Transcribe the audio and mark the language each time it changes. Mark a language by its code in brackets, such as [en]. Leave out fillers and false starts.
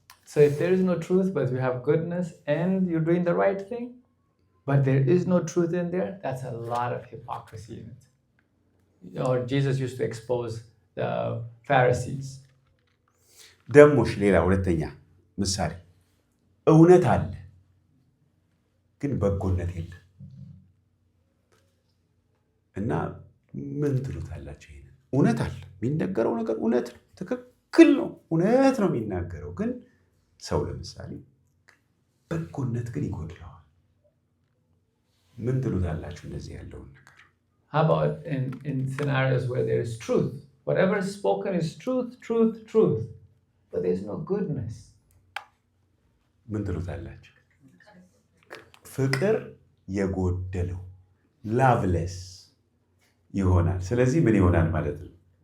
[en] So if there is no truth but we have goodness and you're doing the right thing, but there is no truth in there, that's a lot of hypocrisy in it. Or Jesus used to expose the Pharisees. [am] ደሞሽ ሌላ ሁለተኛ ምሳሌ፣ እውነት አለ ግን በጎነት የለም እና ምን ትሉታላችሁ? ይሄን እውነት አለ፣ የሚነገረው ነገር እውነት ነው፣ ትክክል ነው፣ እውነት ነው የሚናገረው። ግን ሰው ለምሳሌ በጎነት ግን ይጎድለዋል። ምን ትሉታላችሁ እንደዚህ ያለውን ነገር? [en] How about in scenarios where there is truth? Whatever is spoken is truth, truth, truth, but there's no goodness. [am] ምን ትሉታላችሁ? ፍቅር የጎደለው ላቭለስ ይሆናል። ስለዚህ ምን ይሆናል ማለት ነው?